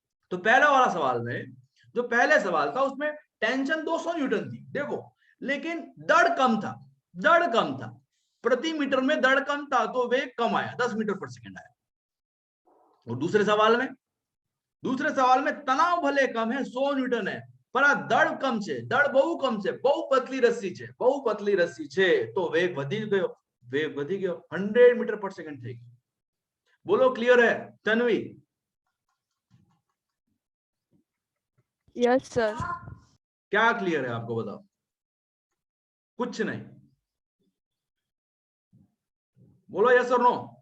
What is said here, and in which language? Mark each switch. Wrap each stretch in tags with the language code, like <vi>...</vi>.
<hi>तो पहला वाला सवाल में, जो पहले सवाल था उसमें टेंशन 200 न्यूटन थी, देखो, लेकिन दड़ कम था. दड़ कम था, प्रति मीटर में दड़ कम था, तो वेग कम आया, 10 मीटर पर सेकंड आया. और दूसरे सवाल में तनाव भले कम है, 100 न्यूटन है, पर</hi> <gu>आ दड़ कम છે. દળ બહુ કમ છે, બહુ પતલી રસ્સી છે, તો વેગ વધી ગયો. 100 मीटर पर सेकंड થઈ ગયો.</gu> <hi>बोलो क्लियर है तन्वी?</hi> <en>Yes sir.</en> <hi>क्या क्लियर है आपको बताओ? कुछ नहीं. बोलो यस और नो.</hi>